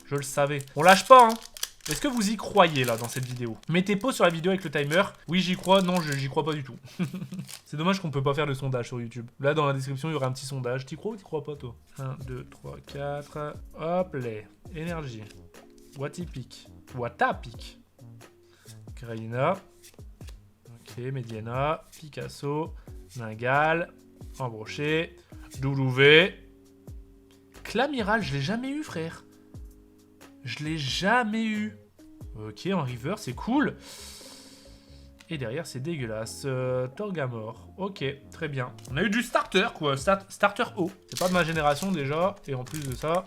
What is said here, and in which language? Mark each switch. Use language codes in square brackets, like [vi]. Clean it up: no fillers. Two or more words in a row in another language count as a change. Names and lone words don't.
[fr] Je le savais. On lâche pas, hein. Est-ce que vous y croyez, là, dans cette vidéo? Mettez pause sur la vidéo avec le timer. Oui, j'y crois. Non, j'y crois pas du tout. C'est dommage qu'on peut pas faire de sondage sur YouTube. Là, dans la description, il y aura un petit sondage. T'y crois ou t'y crois pas, toi? 1, 2, 3, 4. Hop, les. Énergie. Watipic. Watapic. Graina. Ok, Mediana, Picasso, Ningal, Embroché, Doulouvé. Clamiral, je l'ai jamais eu, frère. Je l'ai jamais eu. Ok, en river, c'est cool. Et derrière, c'est dégueulasse. Torgamore. Ok, très bien. On a eu du starter, quoi. Starter haut. C'est pas de ma génération, déjà. Et en plus de ça...